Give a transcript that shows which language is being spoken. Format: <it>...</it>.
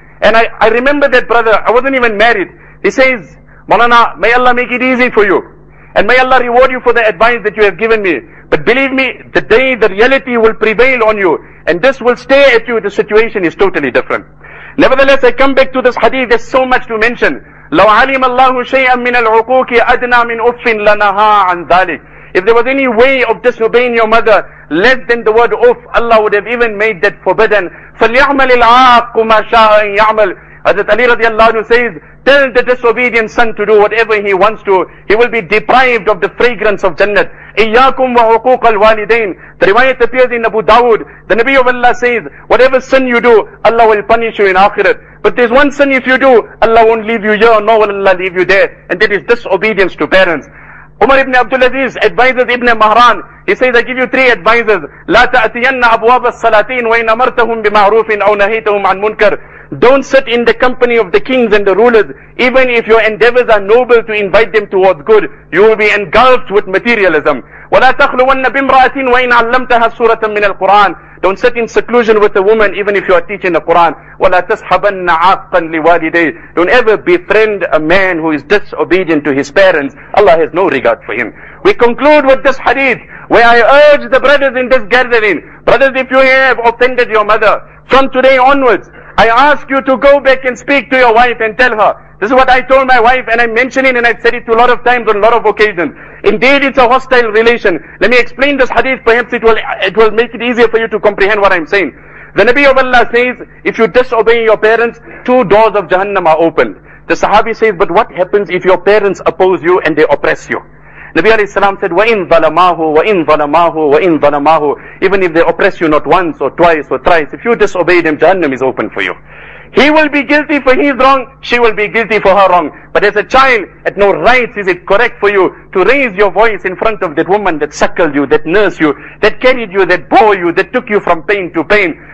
<en>And I remember that brother, I wasn't even married. He says, Maulana, may Allah make it easy for you. And may Allah reward you for the advice that you have given me. But believe me, the day the reality will prevail on you, and this will stay at you, the situation is totally different. Nevertheless, I come back to this hadith, there's so much to mention.</en> <ar>لو علم الله شيئا من العقوق أدنى من أف لنهى عن ذلك.</ar> <en>If there was any way of disobeying your mother less than the word uff, Allah would have even made that forbidden.</en> <ar>فَلْيَعْمَلِ الْعَاقُ مَا شَاءَ أَن يَعْمَلْ.</ar> <en>Hazrat Ali radiallahu anhu says, tell the disobedient son to do whatever he wants to. He will be deprived of the fragrance of Jannat.</en> <ar>إِيَّاكُمْ وَعُقُوقَ الْوَالِدَيْنِ.</ar> <en>The riwayat appears in Abu Dawud. The Nabi of Allah says, whatever sin you do, Allah will punish you in Akhirat. But there's one sin if you do, Allah won't leave you here, nor will Allah leave you there. And that is disobedience to parents. Umar ibn Abdul Aziz advises Ibn Mahran. He says, I give you three advices.</en> <ar>لا تأتين أبواب السلاطين وإن أمرتهم بمعروف أو نهيتهم عن منكر.</ar> <en>Don't sit in the company of the kings and the rulers. Even if your endeavors are noble to invite them towards good, you will be engulfed with materialism.</en> <ar>وَلَا تَخْلُوَنَّ بِامْرَأَةٍ وَإِنْ عَلَّمْتَهَا سُورَةً مِنَ الْقُرْآنِ.</ar> <en>Don't sit in seclusion with a woman even if you are teaching the Quran.</en> <ar>وَلَا تَصْحَبَنَّ عَاقًا لِوَالِدَيْهِ.</ar> <en>Don't ever befriend a man who is disobedient to his parents. Allah has no regard for him. We conclude with this hadith where I urge the brothers in this gathering. Brothers, if you have offended your mother, from today onwards, I ask you to go back and speak to your wife and tell her. This is what I told my wife, and I'm mentioning, and I've said it to a lot of times on a lot of occasions. Indeed, it's a hostile relation. Let me explain this hadith. Perhaps it will make it easier for you to comprehend what I'm saying. The Nabi of Allah says, if you disobey your parents, two doors of Jahannam are opened. The Sahabi says, but what happens if your parents oppose you and they oppress you?</en> <ar>Nabi alayhi salam said, وَإِن ظَلَمَاهُ وَإِن ظَلَمَاهُ وَإِن ظَلَمَاهُ.</ar> <en>Even if they oppress you not once or twice or thrice, if you disobey them, Jahannam is open for you. He will be guilty for his wrong, she will be guilty for her wrong. But as a child, at no rights is it correct for you to raise your voice in front of that woman that suckled you, that nursed you, that carried you, that bore you, that took you from pain to pain.</en>